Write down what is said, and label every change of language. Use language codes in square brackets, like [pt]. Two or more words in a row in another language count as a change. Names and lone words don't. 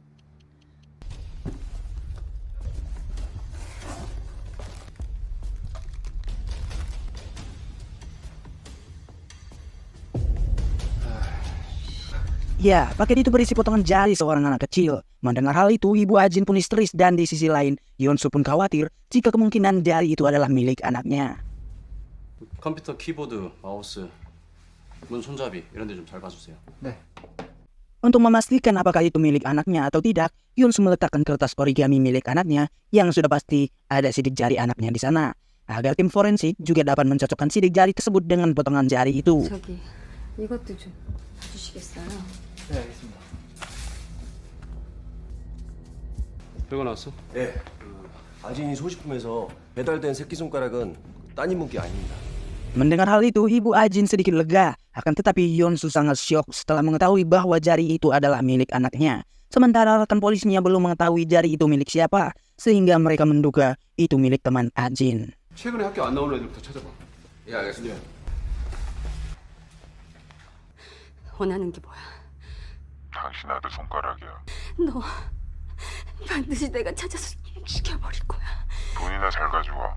[id] Ya, paket itu berisi potongan jari seorang anak kecil. Mendengar hal itu, ibu Jin pun histeris dan di sisi lain, Yonsu pun khawatir jika kemungkinan jari itu adalah milik anaknya. [ko] 컴퓨터 키보드, 마우스, 문 손잡이 이런 데 좀 잘 봐주세요. [id] Untuk memastikan apakah itu milik anaknya atau tidak, Yonsu meletakkan kertas origami milik anaknya yang sudah pasti ada sidik jari anaknya di sana. Agar tim forensik juga dapat mencocokkan sidik jari tersebut dengan potongan jari itu. [ko] 저기 이것도 좀 봐주시겠어요? 별거 나왔어? 예. 아진이 소지품에서 배달된 새끼손가락은 따님 문기 아닙니다. [id] Mendengar hal itu, Ibu Ajin sedikit lega. Akan tetapi Yonsu sangat syok setelah mengetahui bahwa jari itu adalah milik anaknya. Sementara rekan polisinya belum mengetahui jari itu milik siapa, sehingga mereka menduga itu milik teman Ajin. [ko] 최근에 학교 안 나오는 애들부터 찾아봐. 예, 알겠습니다. 원하는 게 뭐야? 당신 아들 손가락이야. 너 반드시 내가 찾아서 죽여버릴 거야. 돈이나 잘 가져와.